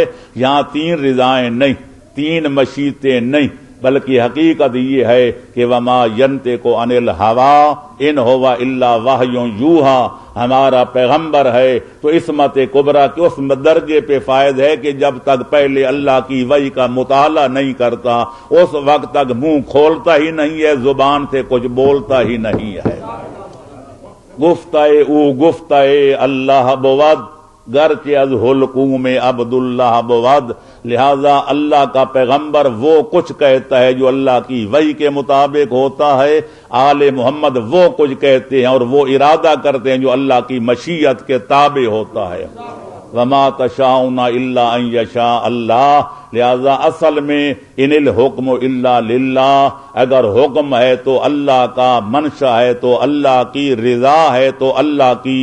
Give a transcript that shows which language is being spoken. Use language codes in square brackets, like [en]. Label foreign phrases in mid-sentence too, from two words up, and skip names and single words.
[ur] یہاں تین رضائیں نہیں، تین مشیتیں نہیں، بلکہ حقیقت یہ ہے کہ [ar] وما ینطق عن الہوی ان ہوا الا وحی یوحی، [ur] ہمارا پیغمبر ہے تو عصمت کبریٰ کے اس درجے پہ فائد ہے کہ جب تک پہلے اللہ کی وحی کا مطالعہ نہیں کرتا اس وقت تک منہ کھولتا ہی نہیں ہے، زبان سے کچھ بولتا ہی نہیں ہے۔ [fa] گفتہ او گفتہ اللہ بود، گرچہ از حلقوم عبداللہ بود، [ur] لہذا اللہ کا پیغمبر وہ کچھ کہتا ہے جو اللہ کی وحی کے مطابق ہوتا ہے، آل محمد وہ کچھ کہتے ہیں اور وہ ارادہ کرتے ہیں جو اللہ کی مشیت کے تابع ہوتا ہے۔ [ar] وما تشاؤون الا ان یشاء اللہ. [ur] لہذا اصل میں [ar] ان الحکم الا للہ، [ur] اگر حکم ہے تو اللہ کا، منشا ہے تو اللہ کی، رضا ہے تو اللہ کی.